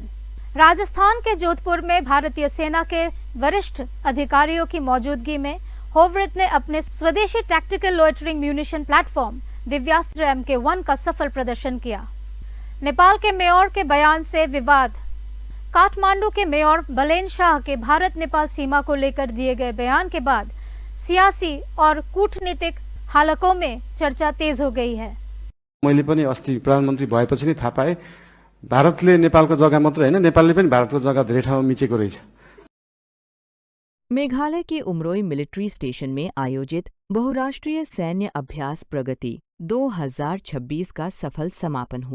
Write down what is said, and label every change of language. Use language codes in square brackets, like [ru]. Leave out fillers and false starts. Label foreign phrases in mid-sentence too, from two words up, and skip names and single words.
[hi] राजस्थान के जोधपुर में भारतीय सेना के वरिष्ठ अधिकारियों की मौजूदगी में होवरिट ने अपने स्वदेशी [en] tactical loitering munition platform [hi] दिव्यास्त्र MK1 का सफल प्रदर्शन किया। नेपाल के मेयर के बयान से विवाद। काठमांडू के मेयर बलेन शाह के भारत नेपाल सीमा को लेकर दिए गए बयान के बाद सियासी और कूटनीतिक हालकों में चर्चा तेज हो गई है। [ne] मैले पनि अस्ति प्रधानमन्त्री भएपछि नै थाहा पाएँ भारतले नेपालको जग्गा मात्र हैन, नेपालले पनि भारतको जग्गा धेरै ठाउँमा मिचेको रहेछ। [hi] मेघालय के उमरोई मिलिट्री स्टेशन में आयोजित बहुराष्ट्रीय सैन्य अभ्यास प्रगति 2026 का सफल समापन हुआ।